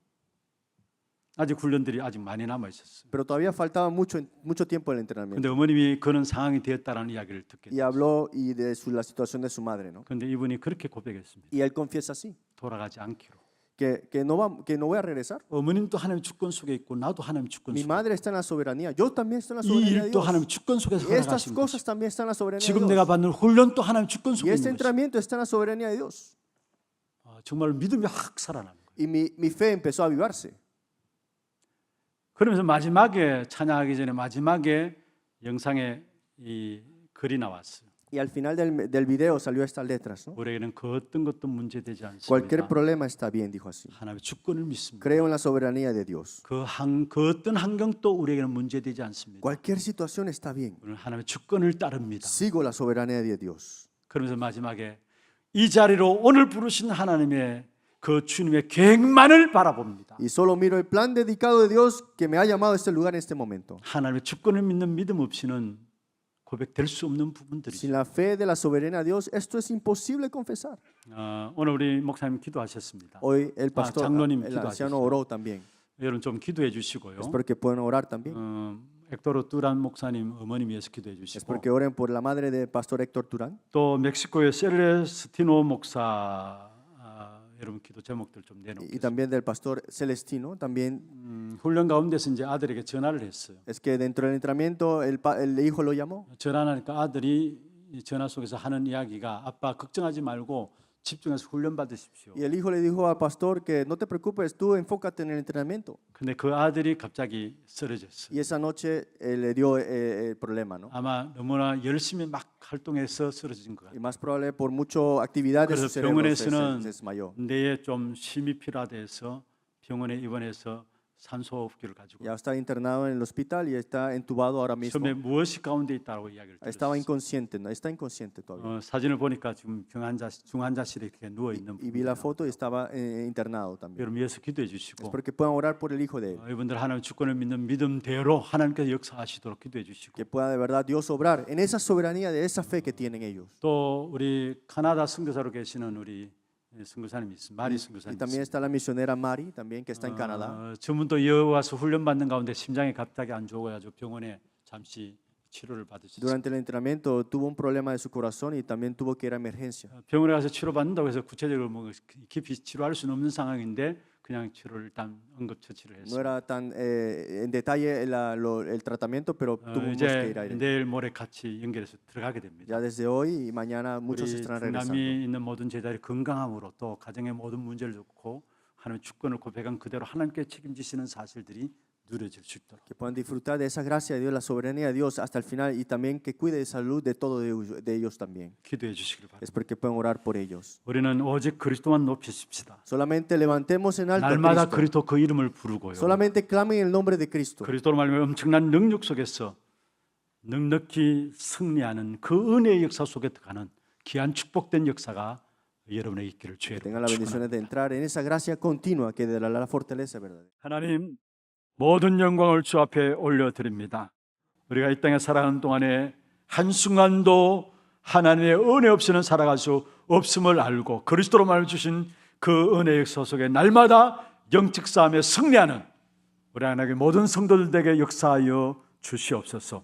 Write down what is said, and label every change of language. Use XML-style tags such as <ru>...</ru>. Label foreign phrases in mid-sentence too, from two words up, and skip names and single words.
<ko>아직 훈련들이 아직 많이 남아 있었어요.</ko> <es>Pero todavía faltaba mucho tiempo el entrenamiento.</es> <ko>근데 어머님이 그런 상황이 되었다라는 이야기를 듣게</ko> <es>Y</es> <ko>됐어요.</ko> <es>habló de la situación de su madre, ¿no?</es> <ko>근데 이분이 그렇게 고백했습니다.</ko> <es>Y él confiesa así,</es> <ko>돌아가지 않기로.</ko> <es>que no voy a regresar.</es> <ko>어머님도 하나님 주권 속에 있고 나도 하나님 주권</ko> <es>Mi</es> <ko>속에.</ko> <es>madre está en la soberanía, yo también estoy en la</es> <ko>이</ko> <es>soberanía de</es> <ko>일도</ko> <es>Dios.</es> <ko>하나님 주권 속에서</ko> <es>Y estas</es> <ko>허락하신</ko> <es>cosas</es> <ko>것이.</ko> <es>también están en la soberanía de</es> <ko>지금 내가</ko> <es>Dios.</es> <ko>받는 훈련도 하나님 주권 속에</ko> <es>Y este</es> <ko>있는 것이.</ko> <es>entrenamiento está en la soberanía de Dios.</es> <ko>정말 믿음이 확 살아나는 거예요.</ko> <es>Y mi fe empezó a avivarse.</es> <ko>그러면서 마지막에 찬양하기 전에 마지막에 영상에 이 글이 나왔어요.</ko> <es>Y al final del video salió estas letras, ¿no?</es> <ko>우리에게는 그 어떤 것도 문제되지</ko> <es>Cualquier</es> <ko>않습니다.</ko> <es>problema está bien, dijo así.</es> <ko>하나님의 주권을 믿습니다.</ko> <es>Creo en la soberanía de Dios.</es> <ko>그 어떤 환경도 우리에게는 문제되지 않습니다.</ko> <es>Cualquier situación está bien.</es> <ko>우리는 하나님의 주권을 따릅니다.</ko> <es>Sigo la soberanía de Dios.</es> <ko>그러면서 마지막에 이 자리로 오늘 부르신 하나님의 그 주님의 계획만을 바라봅니다.</ko> <es>Y solo miro el plan dedicado de Dios que me ha llamado a este lugar en este momento.</es> <ko>하나님의 주권을 믿는 믿음 없이는 고백될 수 없는</ko> <es>Sin</es> <ko>부분들이죠.</ko> <es>la fe de la soberanía de Dios, esto es imposible confesar.</es> <ko>오늘 우리 목사님 기도하셨습니다.</ko> <es>Hoy el pastor,</es> <ko>장로님</ko> <es>el</es> <ko>기도하셨어요.</ko> <es>anciano oró también.</es> <ko>여러분 좀 기도해 주시고요.</ko> <es>Espero que puedan orar también.</es> <ko>엑도르 뚜란 목사님 어머님 위해서 기도해</ko> <es>Espero</es> <ko>주시고</ko> <es>que oren por la madre del pastor Héctor Turán.</es> <ko>또 멕시코의 셀레스티노 목사 여러분 기도 제목들 좀</ko> <es>Y</es> <ko>내놓겠습니다.</ko> <es>también del pastor Celestino. También</es> <ko>훈련 가운데서 이제 아들에게 전화를 했어요.</ko> <es>es que dentro del entrenamiento el hijo lo llamó.</es> <ko>전화하니까 아들이 이 전화 속에서 하는 이야기가 아빠 걱정하지 말고 집중해서 훈련 받으십시오.</ko> <es>Y el hijo le dijo al pastor que no te preocupes, tú enfócate en el entrenamiento.</es> <ko>근데 그 아들이 갑자기 쓰러졌어요.</ko> <es>Y esa noche le dio el problema, ¿no?</es> <ko>아마 너무나 열심히 막 활동해서 쓰러진 것</ko> <es>Y</es> <ko>같아요.</ko> <es>más probable por mucha actividad de su</es> <ko>그래서</ko> <es>cerebro se</es> <ko>병원에서는</ko> <es>desmayó.</es> <ko>뇌에 좀 힘이 필요해서 병원에 입원해서 산소호흡기를 가지고</ko> <es>Ya está internado en el hospital y está entubado ahora mismo.</es> <ko>처음에 무엇이 가운데 있다고 이야기를</ko> <es>Estaba</es> <ko>들었어요.</ko> <es>inconsciente, ¿no? Está inconsciente todavía.</es> <ko>사진을 보니까 지금 중환자실에 이렇게 누워 있는</ko> <es>Y vi la foto y estaba internado también.</es> <ko>여러분 위해서 기도해 주시고</ko> <es>Espero que puedan orar por el hijo de él.</es> <ko>이분들 하나님 주권을 믿는 믿음대로 하나님께서 역사하시도록 기도해 주시고</ko> <es>Que pueda de verdad Dios obrar en esa soberanía de esa fe que tienen ellos.</es> <ko>또 우리 카나다 선교사로 계시는 우리 선교사님이 있습니다. 마리</ko> <es>Y</es> <ko>선교사님</ko> <es>también</es> <ko>있습니다.</ko> <es>está la misionera Mari, también que está en Canadá.</es> <ko>저분도 여기 와서 훈련 받는 가운데 심장이 갑자기 안 좋아가지고 병원에 잠시 치료를 받으셨어요.</ko> <es>Durante el entrenamiento tuvo un problema de su corazón y también tuvo que ir a emergencia.</es> <ko>병원에 가서 치료 받는다고 해서 구체적으로 뭐 깊이 치료할 수는 없는 상황인데 그냥 치료를 일단 응급처치를</ko> <es>No</es> <ko>했어요.</ko> <es>era tan en detalle el tratamiento, pero tuvimos que</es> <ko>이제</ko> <es>ir a él.</es> <ko>내일 모레 같이 연결해서 들어가게 됩니다.</ko> <es>Ya desde hoy y mañana</es> <ko>우리</ko> <es>muchos estarán regresando.</es> <ko>중남미 있는 모든 제자들이 건강함으로 또 가정의 모든 문제를 놓고 하나님의 주권을 고백한 그대로 하나님께 책임지시는 사실들이 누려질 수 있도록</ko> <es>Que puedan disfrutar de esa gracia de Dios, la soberanía de Dios hasta el final y también que cuide de salud de todo de ellos también.</es> <ko>기도해 주시길 바랍니다.</ko> <es>Espero que puedan orar por ellos.</es> <ko>우리는 오직 그리스도만 높이십시다.</ko> <es>Solamente levantemos en alto a</es> <ko>날마다</ko> <es>Cristo.</es> <ko>그리스도 그 이름을 부르고요.</ko> <es>Solamente clamen el nombre de Cristo.</es> <ko>그리스도로 말미암아 엄청난 능력 속에서 넉넉히 승리하는 그 은혜의 역사 속에 들어가는 귀한 축복된 역사가 여러분의 있기를 주의</ko> <es>Tengan la</es> <ko>이름으로</ko> <es>bendición</es> <ko>축원합니다.</ko> <es>de entrar en esa gracia continua que dará la fortaleza verdadera.</es> <ko>하나님 모든 영광을 주 앞에 올려드립니다. 우리가 이 땅에 살아가는 동안에 한순간도 하나님의 은혜 없이는 살아갈 수 없음을 알고 그리스도로 말해 주신 그 은혜의 역사 속에 날마다 영적 싸움에 승리하는 우리 하나님의 모든 성도들에게 역사하여 주시옵소서.</ko>